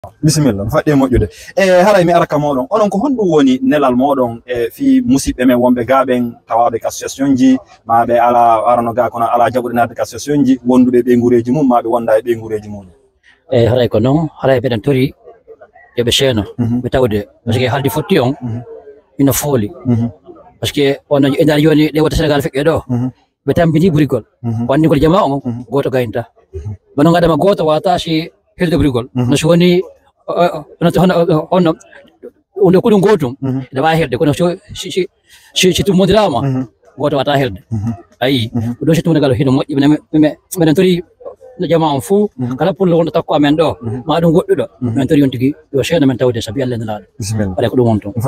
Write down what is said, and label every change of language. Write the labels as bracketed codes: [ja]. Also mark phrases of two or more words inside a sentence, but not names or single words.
[ff] Bismillah fadde moƴƴude haray mi araka moɗon onon ko honɗum woni nelal moɗon fi musidɓe men wonɓe gaɓen tawaɓe association ji maɓe ala arano ga kono ala jaɓuɗe nadde association ji wonduɓe ɓe guureji mum maɓe wonda e ɓe guureji mum haray ko noon haray ɓeɗen tori yoɓe ceeno ɓe tawde [fr] par ce que [ff] haaldi fotti on ina fooli [fr] par ce que [ff] on endar yoni ɗe wata Sénégal feƴƴe ɗo ɓe tampini ɓurigol wandingol jama on goto gayinta bono gadama goto wata si helde ɓurigol no so woni hono onde ko ɗum gotum ene wawi helde kono si tummodirama goto wata helde ayi ɗo si tummodirgal hino moƴƴi minen tori no jama on fou kala pulle wonɗo takko amen ɗo ma ɗum goɗɗuɗo min tori on tigui yo ceeno men tawde saabi Allah nelaɗo waɗa ko ɗum won toon